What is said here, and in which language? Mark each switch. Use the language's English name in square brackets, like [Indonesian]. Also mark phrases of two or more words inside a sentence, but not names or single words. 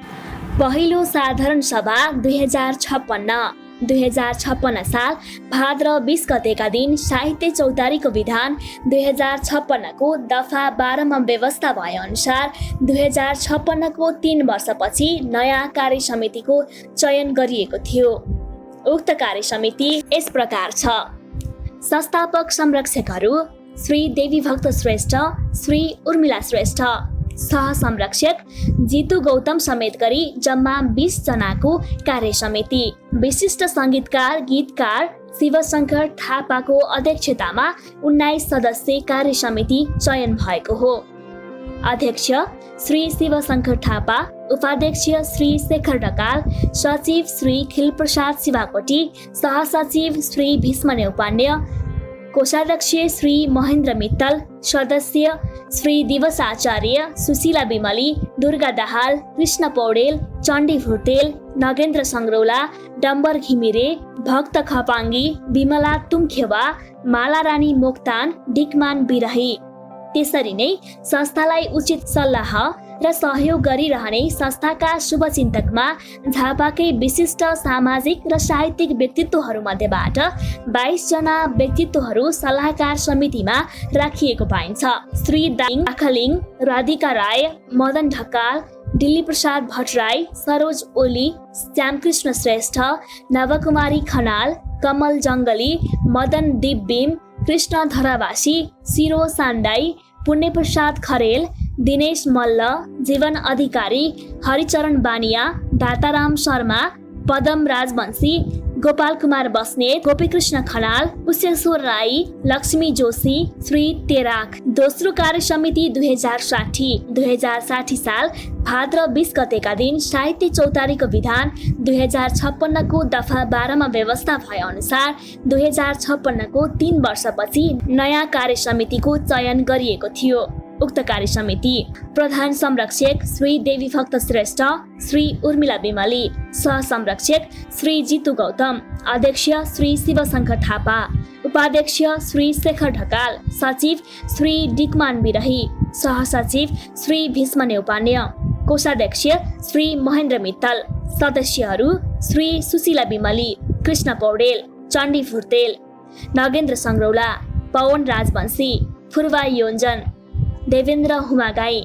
[Nepali] पहिलो साधारण सभा 2056 साल भाद्र 20 गतेका दिन साहित्य चौतारीको विधान 2056 को दफा 12 मा व्यवस्था भए अनुसार 2056 को 3 वर्षपछि नयाँ कार्य समितिको चयन गरिएको थियो। उक्त कार्य समिति यस प्रकार छ। संस्थापक संरक्षकहरू श्री देवीभक्त श्रेष्ठ, श्री उर्मिला श्रेष्ठ, सह संरक्षक जितु गौतम समेत गरी जम्मा 20 जनाको कार्य समिति। विशिष्ट संगीतकार गीतकार शिवशङ्कर थापाको अध्यक्षतामा 19 सदस्य कार्य समिति चयन भएको हो। अध्यक्ष श्री शिवशङ्कर थापा, उपाध्यक्ष श्री शेखर ढकाल, सचिव श्री खिलप्रसाद शिवाकोटी, सहसचिव श्री भीष्म नेउपाण्य, कोषाध्यक्ष श्री महेन्द्र मित्तल, सदस्य श्री दिवस आचार्य, सुशीला बिमली, दुर्गा दाहाल, कृष्ण पौडेल, चण्डी भुर्तेल, नगेन्द्र सङ्ग्रौला, डम्बर घिमिरे, भक्त खपाङ्गी, विमला तुम्खेवा, माला रानी मोक्तान, डिकमान बिरही। त्यसरी नै संस्थालाई उचित सल्लाह र सहयोग गरिरहने संस्थाका शुभचिन्तकमा झापाकै विशिष्ट सामाजिक र साहित्यिक व्यक्तित्वहरूमध्येबाट 22 जना व्यक्तित्वहरू सल्लाहकार समितिमा राखिएको पाइन्छ। श्री दाखलिङ, राधिका राय, मदन ढकाल, दिल्ली प्रसाद भट्टराई, सरोज ओली, श्यामकृष्ण श्रेष्ठ, नवकुमारी खनाल, कमल जङ्गली, मदन दिपबिम, कृष्ण धरावासी, सिरो सान्दाई, पुण्यप्रसाद खरेल, दिनेश मल्ल, जीवन अधिकारी, हरिचरण बानिया, दाताराम शर्मा, पदम राजवंशी, गोपाल कुमार बस्नेत, गोपीकृष्ण खनाल, पुष्येश्वर राई, लक्ष्मी जोशी, श्री तेराक। दोस्रो कार्य समिति 2060 साल भाद्र 20 गतेका दिन साहित्य चौतारीको विधान 2056 को दफा 12 मा व्यवस्था भए अनुसार 2056 को 3 वर्षपछि नयाँ कार्य समितिको चयन गरिएको थियो। उक्त कार्य समिति प्रधान संरक्षक श्री देवी भक्त श्रेष्ठ, श्री उर्मिला बिमली, सह संरक्षक श्री जितु गौतम, अध्यक्ष श्री शिवशंकर थापा, उपाध्यक्ष श्री शेखर ढकाल, सचिव श्री डिकमान बिरही, सहसचिव श्री भीष्म नेउपान्य, कोषाध्यक्ष श्री महेन्द्र मित्तल, सदस्यहरू श्री सुशीला बिमली, कृष्ण पौडेल, चण्डी भुर्तेल, नगेन्द्र सङ्ग्रौला, पवन राजवंशी, फुर्वा योन्जन, देवेन्द्र हुमागाई।